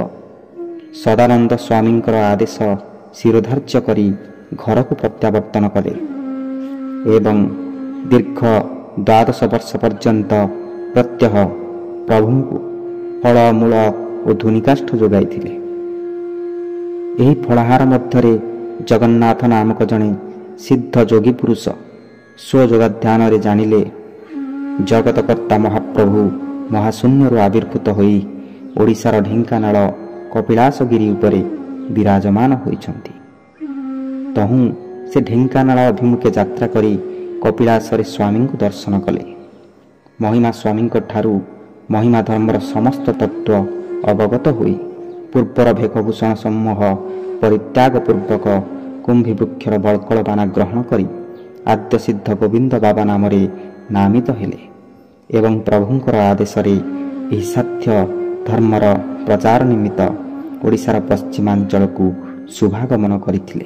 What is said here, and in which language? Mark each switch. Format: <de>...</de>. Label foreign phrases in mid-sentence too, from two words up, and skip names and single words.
<or>ସଦାନନ୍ଦ ସ୍ୱାମୀଙ୍କର ଆଦେଶ ଶିରୋଧାର୍ଯ୍ୟ କରି ଘର କୁ ପ୍ରତ୍ୟାବର୍ତ୍ତନ କଲେ ଏବଂ ଦୀର୍ଘ 12 ବର୍ଷ ପର୍ଯ୍ୟନ୍ତ ପ୍ରତ୍ୟହ ପ୍ରଭୁ କୁ ଫଳ ମୂଳ ଓ ଧୂନିକାଷ୍ଠ ଯୋଗାଇଥିଲେ। ଏହି ଫଳାହାର ମଧ୍ୟରେ ଜଗନ୍ନାଥ ନାମକ ଜଣେ ସିଦ୍ଧ ଯୋଗୀ ପୁରୁଷ ସ୍ୱଯୋଗଧ୍ୟାନ ରେ ଜାଣିଲେ ଜଗତକର୍ତ୍ତା ମହାପ୍ରଭୁ ମହାଶୂନ୍ୟରୁ ଆବିର୍ଭୂତ ହୋଇ ଓଡ଼ିଶାର ଢେଙ୍କାନାଳ କପିଳାସଗିରି ଉପରେ ବିରାଜମାନ ହୋଇଛନ୍ତି। ତହୁଁ ସେ ଢେଙ୍କାନାଳ ଅଭିମୁଖେ ଯାତ୍ରା କରି କପିଳାସରେ ସ୍ୱାମୀଙ୍କୁ ଦର୍ଶନ କଲେ। ମହିମା ସ୍ୱାମୀଙ୍କ ଠାରୁ ମହିମା ଧର୍ମର ସମସ୍ତ ତତ୍ତ୍ୱ ଅବଗତ ହୋଇ ପୂର୍ବର ଭେକଭୂଷଣ ସମୂହ ପରିତ୍ୟାଗ ପୂର୍ବକ କୁମ୍ଭୀ ବୃକ୍ଷର ବଳକଳ ବାନା ଗ୍ରହଣ କରି ଆଦ୍ୟସିଦ୍ଧ ଗୋବିନ୍ଦ ବାବା ନାମରେ ନାମିତ ହେଲେ ଏବଂ ପ୍ରଭୁଙ୍କର ଆଦେଶରେ ଏହି ସାଧ୍ୟ ଧର୍ମର ପ୍ରଚାର ନିମିତ୍ତ ଓଡ଼ିଶାର ପଶ୍ଚିମାଞ୍ଚଳକୁ ଶୁଭାଗମନ କରିଥିଲେ।</or>